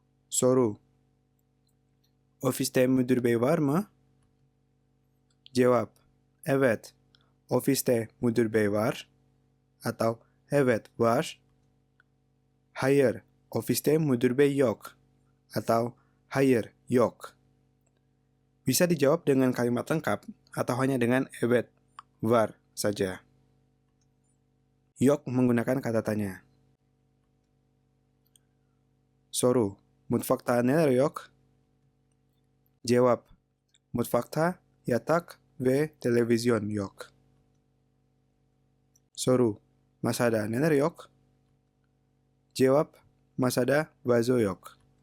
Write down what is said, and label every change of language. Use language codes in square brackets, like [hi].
[tr] Soru, ofiste müdür bey var mı? Cevap, evet, ofiste müdür bey var [id] atau [tr] evet, var. Hayır, ofiste müdür bey yok [id] atau [tr] hayır, yok. [id] Bisa dijawab dengan kalimat lengkap atau hanya dengan [tr] evet, var [id] saja. Yok menggunakan kata tanya. [tr] Soru, mutfakta neler yok? Cevap, mutfakta yatak ve televizyon yok. Soru, masada neler yok? Cevap, masada vazo yok.